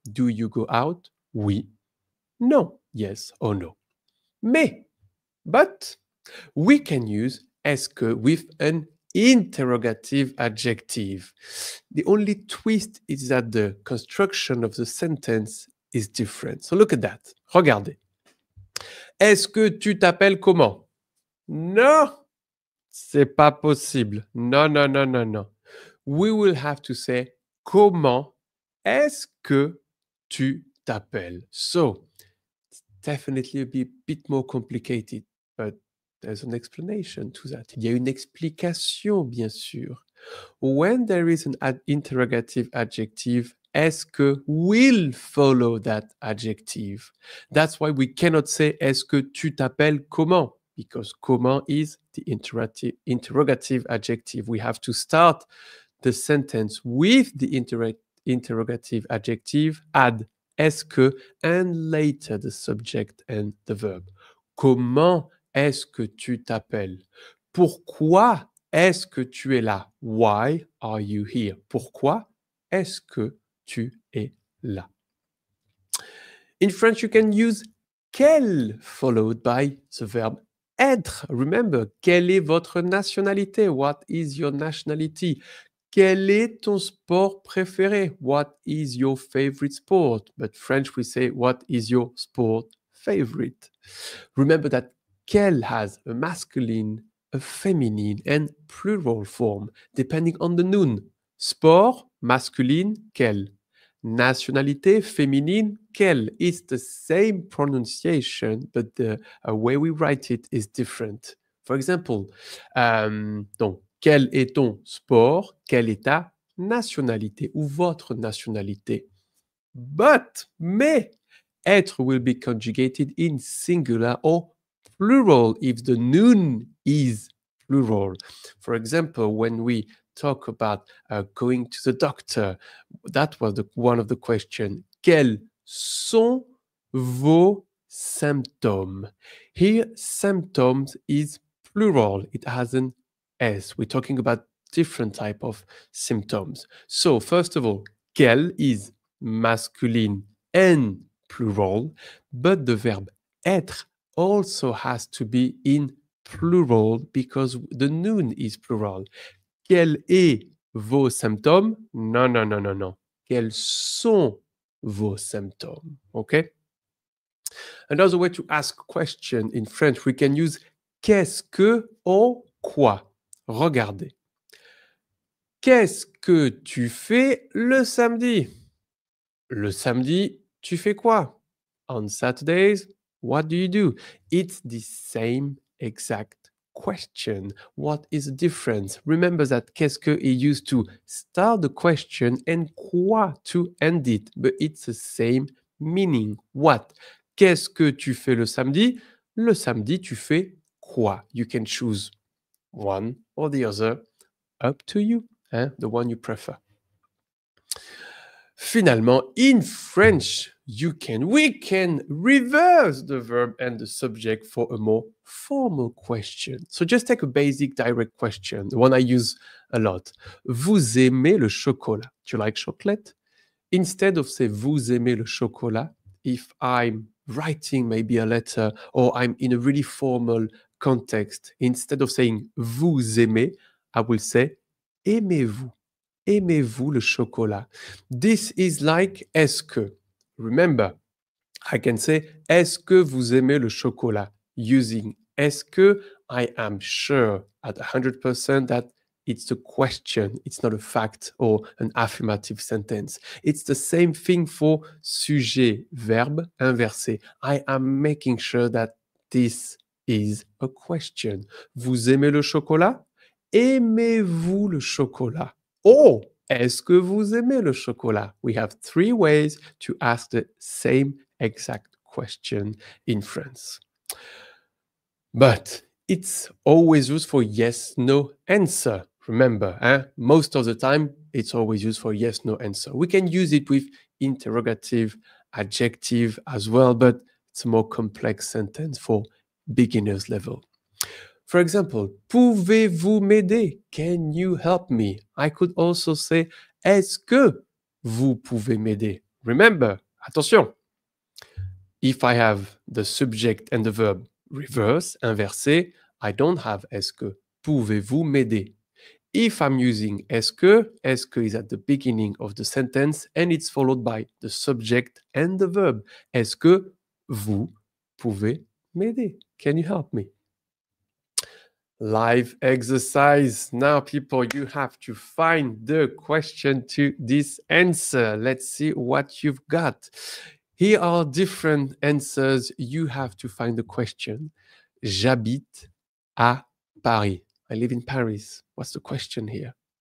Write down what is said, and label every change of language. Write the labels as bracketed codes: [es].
[en] Do you go out? [fr] Oui. [en] No. Yes or no. But we can use est-ce que with an interrogative adjective. The only twist is that the construction of the sentence is different. So look at that. [fr] Regardez. Est-ce que tu t'appelles comment? Non, c'est pas possible. Non, non, non, non, non. [en] We will have to say [fr] comment est-ce que tu t'appelles? [en] So, it's definitely a bit more complicated, but there's an explanation to that. [fr] Il y a une explication, bien sûr. [en] When there is an interrogative adjective, est-ce que will follow that adjective. That's why we cannot say [fr] est-ce que tu t'appelles comment? [en] Because comment is the interrogative adjective. We have to start the sentence with the interrogative adjective, add est-ce que, and later the subject and the verb. [fr] Comment est-ce que tu t'appelles? Pourquoi est-ce que tu es là? [en] Why are you here? [fr] Pourquoi est-ce que tu es là? [en] In French, you can use quel followed by the verb être. [fr] Remember, quelle est votre nationalité? [en] What is your nationality? [fr] Quel est ton sport préféré? [en] What is your favorite sport? But French, we say, what is your sport favorite? Remember that quel has a masculine, a feminine, and plural form, depending on the noun. Sport, masculine, quel. [fr] Nationalité, féminine, quel. [en] It's the same pronunciation, but the way we write it is different. For example, [fr] donc, quel est ton sport? Quelle est ta nationalité ou votre nationalité? [en] Mais, être will be conjugated in singular or plural if the noun is plural. For example, when we talk about going to the doctor, that was one of the questions. [fr] Quels sont vos symptômes? [en] Here, symptoms is plural. It has an S. We're talking about different type of symptoms. So first of all, quel is masculine and plural, but the verb être also has to be in plural because the noun is plural. [fr] Quels est vos symptômes? Non, non, non, non, non. Quels sont vos symptômes? Okay? [en] Another way to ask question in French, we can use qu'est-ce que or quoi. [fr] Regardez. Qu'est-ce que tu fais le samedi? Le samedi, tu fais quoi? [en] On Saturdays, what do you do? It's the same exact question. What is the difference? Remember that qu'est-ce que is used to start the question and quoi to end it, but it's the same meaning. What? [fr] Qu'est-ce que tu fais le samedi? Le samedi, tu fais quoi? [en] You can choose one or the other, up to you, the one you prefer. Finalement, in French, we can reverse the verb and the subject for a more formal question. So just take a basic direct question, the one I use a lot. [fr] Vous aimez le chocolat? [en] Do you like chocolate? Instead of say [fr] vous aimez le chocolat, [en] if I'm writing maybe a letter or I'm in a really formal context, instead of saying [fr] vous aimez, [en] I will say [fr] aimez-vous. Aimez-vous le chocolat? [en] This is like [fr] est-ce que. [en] Remember, I can say [fr] est-ce que vous aimez le chocolat? [en] Using est-ce que, I am sure at 100% that it's a question. It's not a fact or an affirmative sentence. It's the same thing for [fr] sujet, verbe inversé. [en] I am making sure that this is a question. [fr] Vous aimez le chocolat? Aimez-vous le chocolat? Oh, est-ce que vous aimez le chocolat? [en] We have three ways to ask the same exact question in France. But it's always used for yes, no answer. Remember, most of the time, it's always used for yes, no answer. We can use it with interrogative, adjective as well, but it's a more complex sentence for beginners level. For example, [fr] pouvez-vous m'aider? [en] Can you help me? I could also say, [fr] est-ce que vous pouvez m'aider? [en] Remember, attention, if I have the subject and the verb reverse, inversé, I don't have est-ce que. [fr] Pouvez-vous m'aider? [en] If I'm using est-ce que is at the beginning of the sentence and it's followed by the subject and the verb. [fr] Est-ce que vous pouvez m'aider? [en] Can you help me? Live exercise. Now, people, you have to find the question to this answer. Let's see what you've got. Here are different answers. You have to find the question. [fr] J'habite à Paris. [en] I live in Paris. What's the question here?